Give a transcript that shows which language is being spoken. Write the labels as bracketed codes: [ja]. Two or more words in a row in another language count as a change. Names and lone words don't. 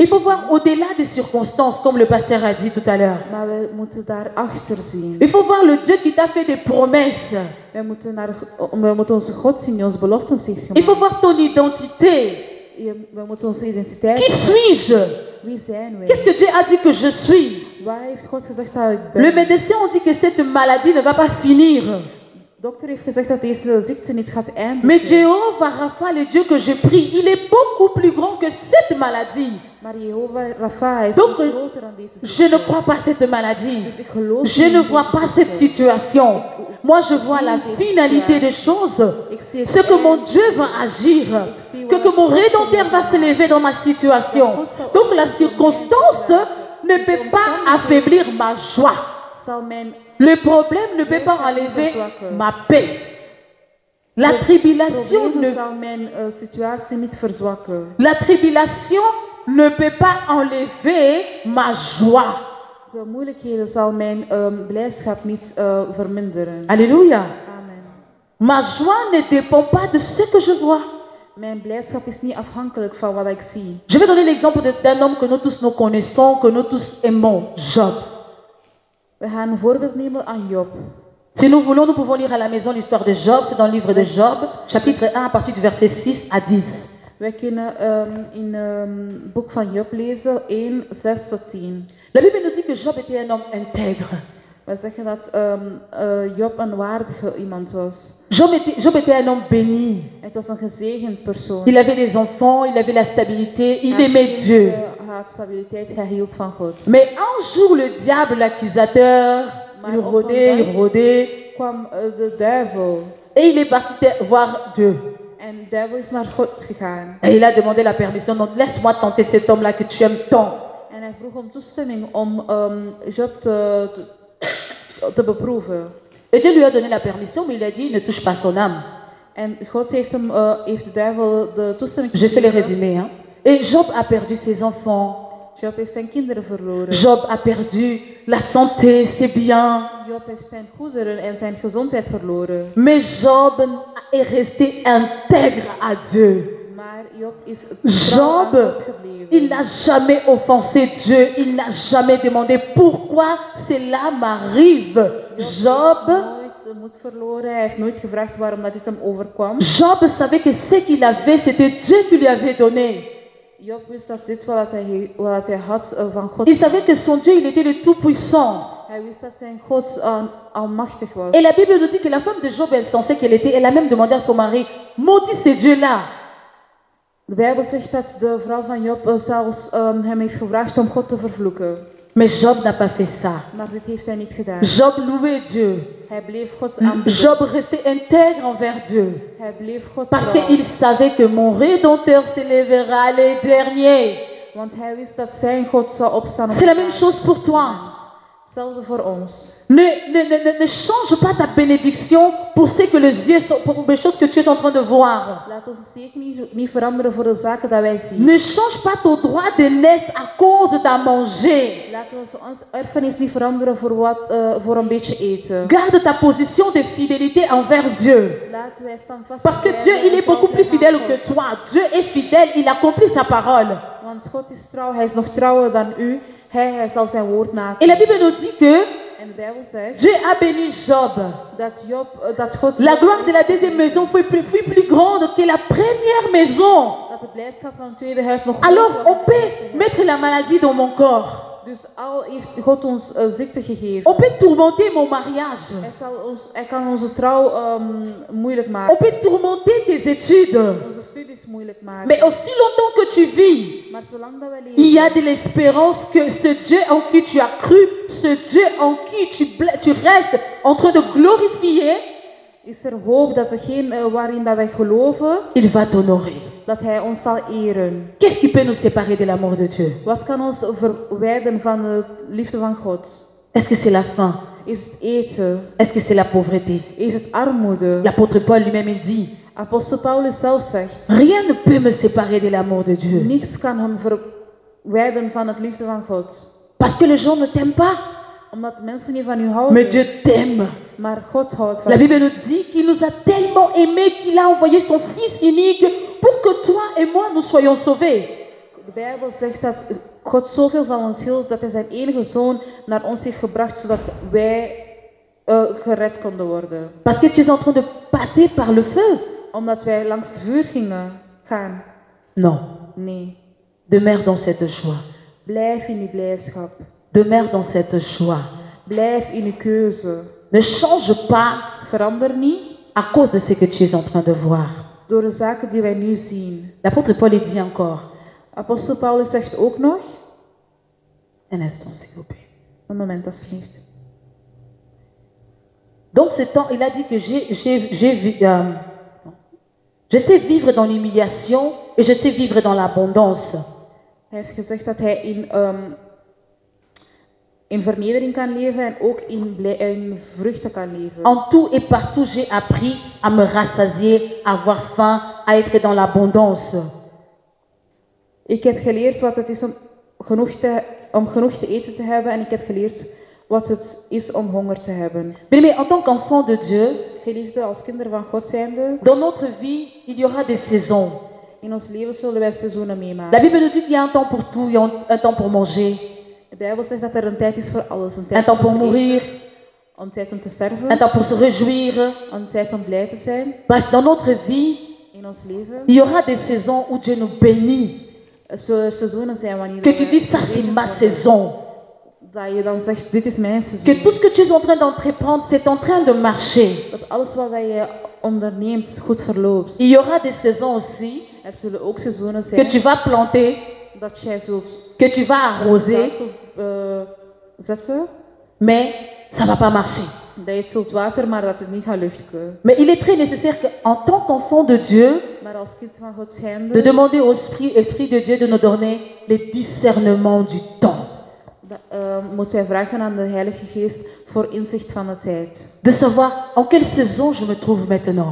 [fr] Il faut voir au-delà des circonstances, comme le pasteur a dit tout à l'heure. [nl] Maar we moeten daar achter zien. [fr] Il faut voir le Dieu qui t'a fait des promesses. [nl] We moeten onze God zien die ons beloften heeft gemaakt. [fr] Il faut voir ton identité. [nl] We moeten onze identiteit. [fr] Qui suis-je? [nl] Wie zijn wij? [fr] Qu'est-ce que Dieu a dit que je suis? [nl] Waar heeft God gezegd dat ik ben? [fr] Le médecin a dit que cette maladie ne va pas finir. [nl] dokter heeft gezegd dat deze ziekte niet gaat eindigen. [fr] Mais Jéhovah Rapha, le Dieu que je prie, il est beaucoup plus grand que cette maladie. [nl] Maar Jehovah Rapha is [fr] Donc, [nl] veel groter dan deze [fr] je [nl] ziekte. [fr] ne crois pas cette maladie. [nl] Dus ik geloof [fr] Je [nl] niet [fr] ne [nl] in [fr] vois [nl] deze [fr] pas [nl] ziekte. [fr] cette situation. Moi, je vois la finalité des choses. [nl] Ik zie het [fr] C'est que mon [nl] eind. [fr] Dieu va agir. Que mon Rédempteur va se lever dans ma situation. Donc la circonstance ne peut pas affaiblir ma joie. [nl] Zal mijn [fr] Le problème ne peut pas enlever ma paix. La tribulation [nl] probleem [fr] ne, [nl] zal mijn situatie niet verzwakken. [fr] la tribulation ne peut pas enlever ma joie. [nl] De moeilijkheden zal mijn blijdschap niet verminderen. [fr] Alléluia. Amen. Ma joie ne dépend pas de ce que je vois. [nl] Mijn blijdschap is niet afhankelijk van wat ik zie. [fr] Je vais donner l'exemple d'un homme que nous tous nous connaissons, que nous tous aimons, Job. [nl] We gaan een voorbeeld nemen aan Job. [fr] Si nous voulons, nous pouvons lire à la maison l'histoire de Job. C'est dans le livre de Job, chapitre 1, à partir du verset 6 à 10. [nl] Wij kunnen in het boek van Job lezen 1, 6 tot 10. [fr] La Bible nous dit que Job était un homme intègre. [nl] Wij zeggen dat Job een waardige iemand was. [fr] Job était un homme béni. [nl] Het was een gezegend persoon. [fr] Il avait des enfants, il avait la stabilité, il [nl] Hij [fr] aimait [nl] had [fr] Dieu. [nl] Hij had stabiliteit, hij hield van God. [fr] Mais un jour, le diable, l'accusateur, il rôdait, [nl] Kwam de duivel [fr] et il est parti voir Dieu. [nl] en de duivel is naar God gegaan. [fr] Et il a demandé la permission, donc laisse-moi tenter cet homme-là que tu aimes tant. [nl] En hij vroeg om toestemming om Job te beproeven. [fr] Et Dieu lui a donné la permission, mais il a dit, ne touche pas son âme. [nl] En God heeft de duivel de toestemming [fr] Je fais les [nl] gegeven. [fr] résumés. Hein. Et Job a perdu ses enfants. [nl] Job heeft zijn kinderen verloren. [fr] Job a perdu la santé, ses biens. [nl] Job heeft zijn goederen en zijn gezondheid verloren. [fr] Mais Job est resté intègre à Dieu. [nl] Maar Job is [fr] Job, [nl] trouw aan God gebleven. [fr] il n'a jamais offensé Dieu. Il n'a jamais demandé pourquoi cela m'arrive. [nl] Job, Nooit zijn moed verloren. Hij heeft nooit gevraagd waarom dat iets hem overkwam. [fr] Job savait que ce qu'il avait, c'était Dieu qui lui avait donné. [nl] Job wist dat dit wat hij had van God. [fr] Il savait que son Dieu, il était le Tout-Puissant. [nl] Hij wist dat zijn God almachtig was. [fr] Et la Bible nous dit que la femme de Job, elle pensait qu'elle était, elle a même demandé à son mari, maudit ce Dieu-là. [nl] De Bijbel zegt dat de vrouw van Job zelfs hem heeft gevraagd om God te vervloeken. [fr] Mais Job n'a pas fait ça. [nl] Maar dit heeft hij niet gedaan. [fr] Job louait Dieu. [nl] Hij bleef God aanbidden. [fr] Job restait intègre envers Dieu. [nl] Hij bleef God [fr] Parce [nl] trouw. [fr] qu'il savait que mon Rédempteur s'élèvera les derniers. [nl] Want hij wist dat zijn God zou opstaan. [fr] C'est la même chose pour toi. [nl] Hetzelfde voor ons. [fr] Ne change pas ta bénédiction pour ce que les yeux sont, pour les choses que tu es en train de voir. [nl] Laat ons zeker niet veranderen voor de zaken dat wij zien. [fr] Ne change pas ton droit de naissance à cause d'à manger. [nl] Laten we ons erfenis niet veranderen voor een beetje eten. [fr] Garde ta position de fidélité envers Dieu. [nl] Laten wij standvastig [fr] Parce que [nl] blijven [fr] Dieu, il [nl] en [fr] est beaucoup plus [nl] trouw [fr] fidèle [nl] blijven [fr] que toi. Dieu est fidèle, il accomplit sa parole. [nl] Want God is trouw, hij is nog trouwer dan u. Hij zal zijn woord [fr] Et [nl] nakomen. [fr] la Bible nous dit que [nl] En de Bijbel zegt [fr] Dieu a béni Job. [nl] dat God [fr] La gloire de la deuxième maison fut plus grande que la première maison. [nl] dat de blijdschap van het tweede huis nog [fr] Alors [nl] groter was [fr] on [nl] dan het [fr] peut [nl] eerste huis. [fr] mettre la maladie dans mon corps. [nl] Dus al heeft God ons ziekte gegeven. [fr] On peut tourmenter mon mariage. [nl] Hij kan onze trouw moeilijk [fr] On [nl] maken. [fr] peut tourmenter tes études. [nl] Onze studies moeilijk maken. [fr] Mais aussi longtemps que tu vis, [nl] Maar zolang dat wij [fr] il y a [nl] leven, [fr] de l'espérance que ce Dieu en qui tu as cru, ce Dieu en qui tu restes en train de glorifier, [nl] is er hoop dat degene waarin dat wij geloven, [fr] il va t'honorer. [nl] dat hij ons zal eren. [fr] Qu'est-ce qui peut nous séparer de l'amour de Dieu? [nl] Wat kan ons verwijderen van de liefde van God? [fr] Est-ce que c'est la faim? [nl] Is het eten? [fr] Est-ce que c'est la pauvreté? [nl] Is het armoede? [fr] L'apôtre Paul lui-même il dit, [nl] Apostel Paulus zelf zegt, [fr] rien ne peut me séparer de l'amour de Dieu. [nl] niks kan hem verwijderen van het liefde van God. [fr] Parce que les gens ne t'aiment pas, [nl] Omdat mensen niet van u [fr] mais [nl] houden, [fr] Dieu t'aime. [nl] maar God houdt van [fr] La [nl] u. [fr] Bible nous dit qu'il nous a tellement aimés qu'il a envoyé son Fils unique pour que toi et moi nous soyons sauvés. [nl] De Bijbel zegt dat God zoveel van ons hield dat hij zijn enige zoon naar ons heeft gebracht zodat wij gered konden worden. [fr] Parce que tu es en train de passer par le feu. [nl] Omdat wij langs het vuur gaan. [fr] Non. [nl] Nee. [fr] Demeure dans cette joie. [nl] Blijf in die blijdschap. [fr] Demeure dans cette joie. [nl] Blijf in uw keuze. [fr] Ne change pas [nl] Verander niet [fr] à cause de ce que tu es en train de voir. [nl] door de zaken die wij nu zien. [fr] L'apôtre Paul dit encore, [nl] Apostel Paulus zegt ook nog, [fr] un instant s'il vous plaît. [nl] een moment alsjeblieft. [fr] Dans ce temps, il a dit que je sais vivre dans l'humiliation et je sais vivre dans l'abondance. [nl] Hij heeft gezegd dat hij in vernedering kan leven en ook in vruchten kan leven. [fr] En tout et partout, j'ai appris à me rassasier, à avoir faim, à être dans l'abondance. [nl] Ik heb geleerd wat het is om genoeg te eten te hebben en ik heb geleerd wat het is om honger te hebben. [fr] Mais en tant qu'enfant de Dieu, [nl] Geliefde, als kinderen van God zijnde, [fr] dans notre vie, il y aura des saisons. [nl] in ons leven zullen wij seizoenen [fr] La [nl] meemaken. [fr] Bible nous dit qu'il y a un temps pour tout, il y a un temps pour manger, [nl] De Bijbel zegt dat er een tijd is voor alles. Een [fr] un [nl] tijd [fr] temps pour [nl] om te [fr] mourir, [nl] eten, een tijd om te sterven, [fr] un temps pour se réjouir. [nl] een tijd om blij te zijn. [fr] Bref, dans notre vie, [nl] In ons leven [fr] il y aura des saisons où Dieu nous bénit. [nl] er zullen seizoenen zijn wanneer [fr] Que tu [nl] wij [fr] dis, ça c'est [nl] gezegend [fr] ma [nl] worden. [fr] saison. [nl] Dat je dan zegt, dit is mijn [fr] Que [nl] seizoen. [fr] tout ce que tu es en train d'entreprendre, c'est en train de marcher. [nl] Dat alles wat je onderneemt goed verloopt. [fr] Il y aura des saisons aussi [nl] Er zullen ook seizoenen [fr] que [nl] zijn [fr] tu vas planter, [nl] dat jij zult [fr] que tu vas arroser, [nl] zaad zult zetten, [fr] mais ça va pas marcher. [nl] dat je het zult water, maar dat het niet gaat luchten. [fr] Mais il est très nécessaire qu'en tant qu'enfant de Dieu, [nl] Maar als kind van God [fr] de [nl] zijnde, [fr] demander au Esprit de Dieu de nous donner les discernements du temps. [nl] moeten wij vragen aan de Heilige Geest voor inzicht van de tijd. [fr] De savoir en quelle saison je me trouve maintenant.